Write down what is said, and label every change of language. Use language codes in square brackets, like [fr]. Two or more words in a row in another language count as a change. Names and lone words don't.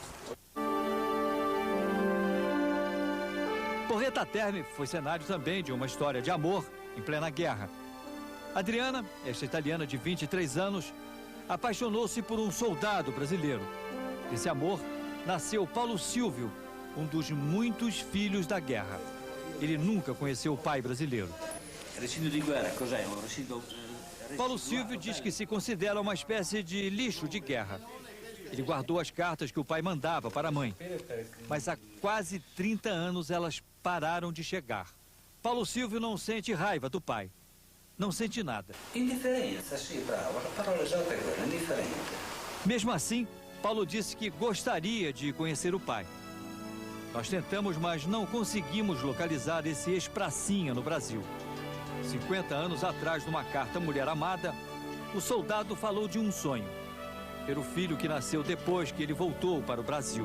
[pt] Porreta Terme foi cenário também de uma história de amor em plena guerra. Adriana, esta italiana de 23 anos, apaixonou-se por um soldado brasileiro. Desse amor nasceu Paulo Silvio, um dos muitos filhos da guerra. Ele nunca conheceu o pai brasileiro. [it] Recibo di guerra cos'è? Un recibo [pt] Paulo Silvio diz que se considera uma espécie de lixo de guerra. Ele guardou as cartas que o pai mandava para a mãe. Mas há quase 30 anos elas pararam de chegar. Paulo Silvio não sente raiva do pai. Não sente nada. [it] Indifferenza, sì, bravo. La parola esatta è quella, indifferente. [pt] Mesmo assim, Paulo disse que gostaria de conhecer o pai. Nós tentamos, mas não conseguimos localizar esse ex-pracinha no Brasil. 50 anos atrás, numa carta à mulher amada, o soldado falou de um sonho. Ter o filho que nasceu depois que ele voltou para o Brasil.